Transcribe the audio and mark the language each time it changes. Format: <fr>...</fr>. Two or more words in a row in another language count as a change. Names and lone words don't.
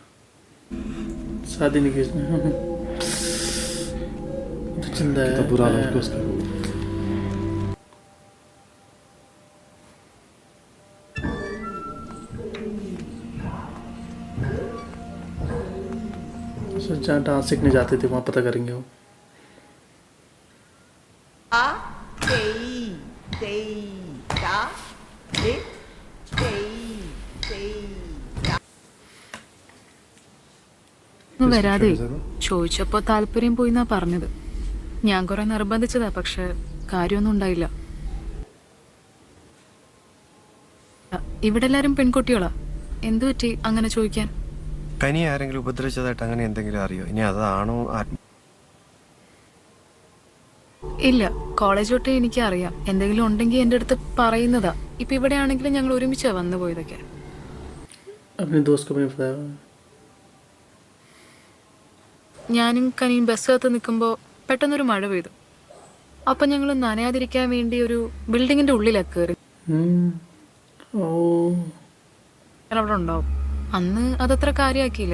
<hi>शादी नहीं की इसने। तो जिंदा है। कितना बुरा हाल है उसका। जहाँ डांस सीखने जाते थे वहाँ पता करेंगे वो।</hi> <ml>വരാതെ ചോദിച്ചപ്പോ താല്പര്യം പോയിന്നാ പറഞ്ഞത്. ഞാൻ കുറെ നിർബന്ധിച്ചതാ, പക്ഷെ കാര്യമൊന്നും ഉണ്ടായില്ല. ഇവിടെ എല്ലാരും പെൺകുട്ടികളാ, എന്തു പറ്റി അങ്ങനെ ചോദിക്കാൻ? കനി ആരെങ്കിലും ഉപദ്രവിച്ചതായിട്ട് അങ്ങനെ എന്തെങ്കിലും അറിയോ? ഇനി അതാണോ ഇല്ല, കോളേജ് തൊട്ടേ എനിക്ക് അറിയാം. എന്തെങ്കിലും ഉണ്ടെങ്കിൽ എൻ്റെ അടുത്ത് പറയുന്നതാ. ഇപ്പൊ ഇവിടെ ആണെങ്കിലും ഞങ്ങൾ ഒരുമിച്ചാ വന്നു പോയതൊക്കെ.</ml> <hi>अपने दोस्त को भी बताया।</hi> <ml>ഞാനും കനിയും ബസ്സിനകത്ത് നിൽക്കുമ്പോൾ പെട്ടെന്നൊരു മഴ പെയ്തു. അപ്പം ഞങ്ങൾ നനയാതിരിക്കാൻ വേണ്ടി ഒരു ബിൽഡിങ്ങിന്റെ ഉള്ളിലൊക്കെ കയറി. അവിടെ ഉണ്ടാവും. അന്ന് അതത്ര കാര്യമാക്കിയില്ല.</ml>